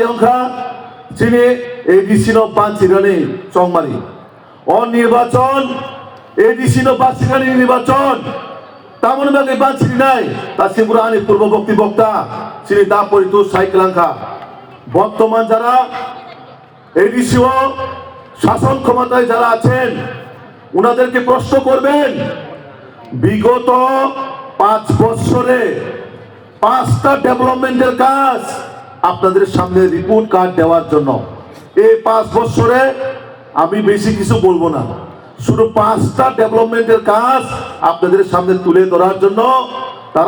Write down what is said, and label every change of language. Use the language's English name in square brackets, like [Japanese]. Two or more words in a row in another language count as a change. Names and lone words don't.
[Kok Borok] onkha chini ADC no banchirani chongmari o nirbachon ADC no banchirani nirbachon tamon bage banchiri nai ta sibura ani purboborti bokta chini da poritu saiklanka [Bangla] বর্তমান যারা ADC ও শাসন ক্ষমতায় যারা আছেন উনাদেরকে প্রশ্ন করবেন বিগত 5 বছরে 5টা ডেভেলপমেন্টের কাজ আপনাদের সামনে [English] report card [Bangla] দেওয়ার জন্য এই 5 বছরে আমি বেশি কিছু বলবো না শুধু 5টা ডেভেলপমেন্টের কাজ আপনাদের সামনে তুলে ধরার জন্য তারা